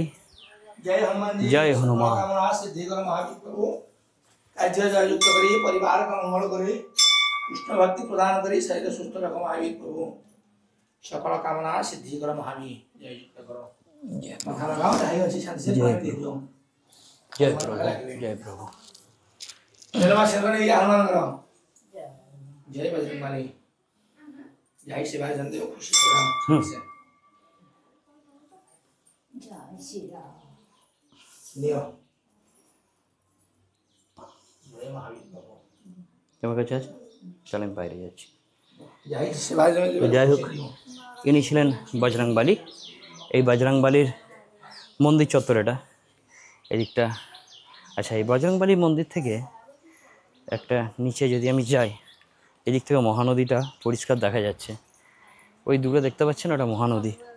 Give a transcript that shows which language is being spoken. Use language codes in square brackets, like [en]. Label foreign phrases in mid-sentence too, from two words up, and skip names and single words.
[bn] জয় হনুমান। কার্য জয়যুক্ত করি, পরিবার মঙ্গল করি, কৃষ্ণ ভক্তি প্রদান করি, শরীর সুস্থ রাখো মহাবীর প্রভু। সকল কামনা সিদ্ধি করো মহাবীর, জয়যুক্ত করো। মাথা লাগাও, যাই হচ্ছে শান্তি [hi] से पानी दे दो। जय प्रभु, जय प्रभु। चलो शरण ये हनुमान करो। जय बजरंगबली। जय शिवाय जनदेव खुशी से राम से। जय श्री राम। लियो। जय महावीर प्रभु। [bn] কেমন কাছে আছে? চলেন বাইরে যাচ্ছি। [hi] जय शिवाय जनदेव। [bn] যাই হোক, ইনি ছিলেন বজরংবলী। এই বজরংবলীর মন্দির চত্বর এটা, এদিকটা। আচ্ছা, এই বজরংবলী মন্দির থেকে একটা নিচে যদি আমি যাই, এদিক থেকে মহানদীটা পরিষ্কার দেখা যাচ্ছে। ওই দূরে দেখতে পাচ্ছেন, ওটা মহানদী।